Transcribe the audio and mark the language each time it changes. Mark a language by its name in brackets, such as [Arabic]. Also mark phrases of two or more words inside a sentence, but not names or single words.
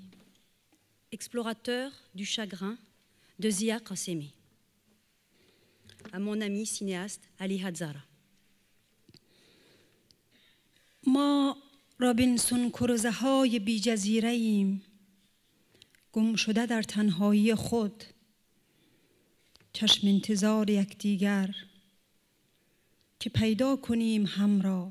[French] Explorateur du chagrin de Zia Qasemi. À mon ami cinéaste Ali Hazara. [Persian] ما رابینسون کروزه های بی جزیره ایم، گم شده در تنهایی خود، چشم انتظار یکدیگر که پیدا کنیم هم را.